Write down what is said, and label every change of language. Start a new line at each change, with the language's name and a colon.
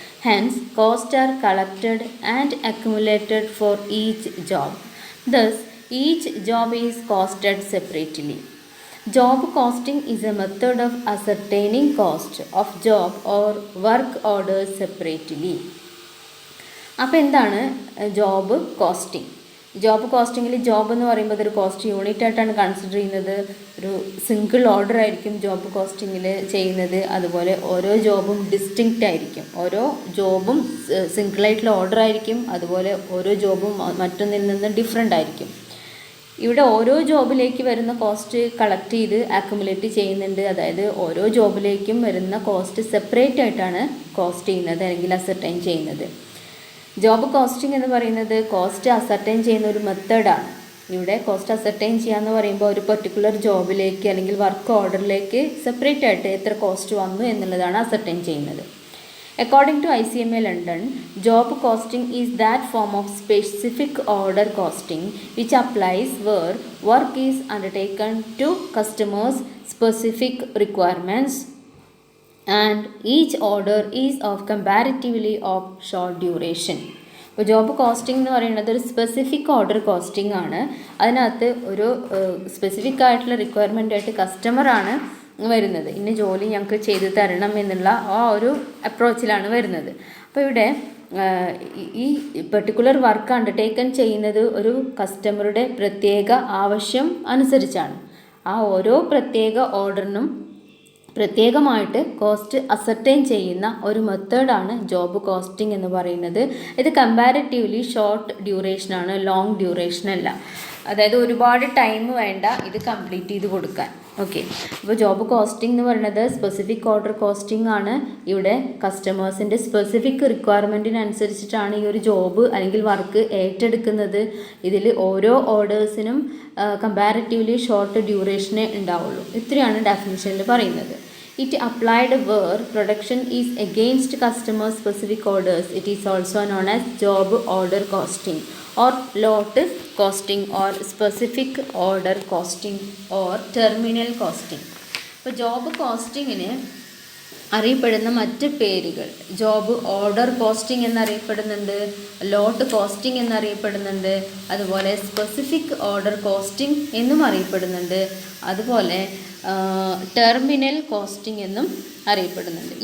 English: Hence, costs are collected and accumulated for each job. Thus, each job is costed separately. Job costing is a method of ascertaining cost of job or work orders separately.
Malayalam: അപ്പോൾ എന്താണ് job costing? Job കോസ്റ്റിങ്ങിൽ job എന്ന് പറയുമ്പോൾ അതൊരു cost unit ആയിട്ടാണ് consider ചെയ്യുന്നത്. ഒരു single order ആയിരിക്കും job കോസ്റ്റിങ്ങിൽ ചെയ്യുന്നത്. അതുപോലെ ഓരോ ജോബും ഡിസ്റ്റിങ്ക്റ്റ് ആയിരിക്കും. ഓരോ ജോബും സിംഗിളായിട്ടുള്ള ഓർഡർ ആയിരിക്കും. അതുപോലെ ഓരോ ജോബും മറ്റൊന്നിൽ നിന്ന് ഡിഫറെൻ്റ് ആയിരിക്കും. ഇവിടെ ഓരോ ജോബിലേക്ക് വരുന്ന കോസ്റ്റ് കളക്ട് ചെയ്ത് അക്യുമുലേറ്റ് ചെയ്യുന്നുണ്ട്. അതായത് ഓരോ ജോബിലേക്കും വരുന്ന കോസ്റ്റ് സെപ്പറേറ്റ് ആയിട്ടാണ് കോസ്റ്റ് ചെയ്യുന്നത് അല്ലെങ്കിൽ അസർട്ടൈൻ ചെയ്യുന്നത്. ജോബ് കോസ്റ്റിംഗ് എന്ന് പറയുന്നത് കോസ്റ്റ് അസർട്ടൈൻ ചെയ്യുന്ന ഒരു മെത്തേഡാണ്. ഇവിടെ കോസ്റ്റ് അസർട്ടൈൻ ചെയ്യാന്ന് പറയുമ്പോൾ ഒരു പെർട്ടിക്കുലർ ജോബിലേക്ക് അല്ലെങ്കിൽ വർക്ക് ഓർഡറിലേക്ക് സെപ്പറേറ്റ് ആയിട്ട് എത്ര കോസ്റ്റ് വന്നു എന്നുള്ളതാണ് അസർട്ടൈൻ ചെയ്യുന്നത്.
English: According to ICMA London, job costing is that form of specific order costing which applies where work is undertaken to customers' specific requirements and each order is of comparatively of short duration.
Malayalam: ഇപ്പോൾ job costing എന്ന് പറയുന്നത് ഒരു specific order costing ആണ്. അതിനകത്ത് ഒരു specific ആയിട്ടുള്ള requirement ആയിട്ട് കസ്റ്റമറാണ് വരുന്നത്. ഇന്ന ജോലി ഞങ്ങൾക്ക് ചെയ്തു തരണം എന്നുള്ള ആ ഒരു അപ്രോച്ചിലാണ് വരുന്നത്. അപ്പോൾ ഇവിടെ ഈ പെർട്ടിക്കുലർ വർക്ക് അണ്ടർടേക്കൻ ചെയ്യുന്നത് ഒരു കസ്റ്റമറുടെ പ്രത്യേക ആവശ്യം അനുസരിച്ചാണ്. ആ ഓരോ പ്രത്യേക ഓർഡറിനും പ്രത്യേകമായിട്ട് കോസ്റ്റ് അസർട്ടൈൻ ചെയ്യുന്ന ഒരു മെത്തേഡാണ് ജോബ് കോസ്റ്റിംഗ് എന്ന് പറയുന്നത്. ഇത് കമ്പാരിറ്റീവ്ലി ഷോർട്ട് ഡ്യൂറേഷനാണ്, ലോങ് ഡ്യൂറേഷനല്ല. അതായത് ഒരുപാട് ടൈം വേണ്ട ഇത് കംപ്ലീറ്റ് ചെയ്ത് കൊടുക്കാൻ. ഓക്കെ, അപ്പോൾ ജോബ് കോസ്റ്റിംഗ് എന്ന് പറയുന്നത് സ്പെസിഫിക് ഓർഡർ കോസ്റ്റിംഗ് ആണ്. ഇവിടെ കസ്റ്റമേഴ്സിൻ്റെ സ്പെസിഫിക് റിക്വയർമെൻറ്റിനനുസരിച്ചിട്ടാണ് ഈ ഒരു ജോബ് അല്ലെങ്കിൽ വർക്ക് ഏറ്റെടുക്കുന്നത്. ഇതിൽ ഓരോ ഓർഡേഴ്സിനും കമ്പാരിറ്റീവ്ലി ഷോർട്ട് ഡ്യൂറേഷനേ ഉണ്ടാവുള്ളൂ. ഇത്രയാണ് ഡെഫിനിഷനിൽ പറയുന്നത്.
English: It applied where production is against customer specific orders. It is also known as job order costing or lot costing or specific order costing or terminal costing.
Malayalam: അപ്പോൾ job കോസ്റ്റിങ്ങിന് അറിയപ്പെടുന്ന മറ്റ് പേരുകൾ ജോബ് ഓർഡർ കോസ്റ്റിംഗ് എന്നറിയപ്പെടുന്നുണ്ട്, ലോട്ട് costing എന്നറിയപ്പെടുന്നുണ്ട്, അതുപോലെ specific order costing എന്നും അറിയപ്പെടുന്നുണ്ട്, അതുപോലെ terminal costing എന്നും അറിയപ്പെടുന്നുണ്ട്.